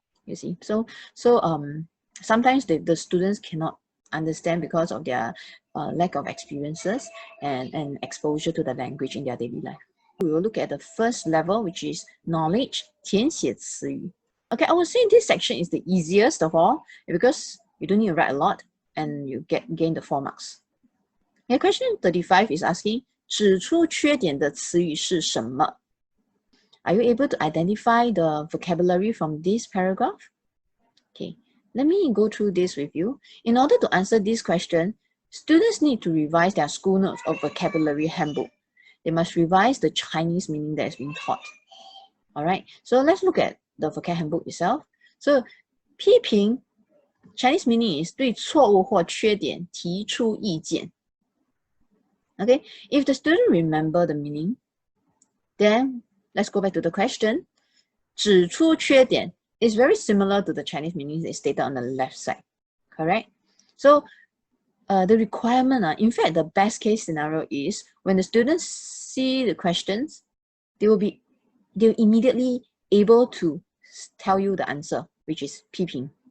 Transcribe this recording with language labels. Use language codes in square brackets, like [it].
[en] You see, so sometimes the students cannot understand because of their lack of experiences and exposure to the language in their daily life. We will look at the first level, which is knowledge, [zh] 填写词语. [en] Okay, I would say this section is the easiest of all because you don't need to write a lot and you gain the 4 marks. Okay, question 35 is asking [zh] 指出缺点的词语是什么? [en] Are you able to identify the vocabulary from this paragraph? Okay, let me go through this with you. In order to answer this question, students need to revise their school notes or vocabulary handbook. They must revise the Chinese meaning that is being taught. All right, so let's look at the vocab handbook itself. So, 批评 Chinese meaning is [zh] 对错误或缺点提出意见. [en] Okay, if the student remember the meaning, then let's go back to the question. [zh] 指出缺点 [en] is very similar to the Chinese meaning that is stated on the left side, correct? So the requirement, in fact, the best case scenario is when the students see the questions, they'll immediately able to tell you the answer, which is 批评.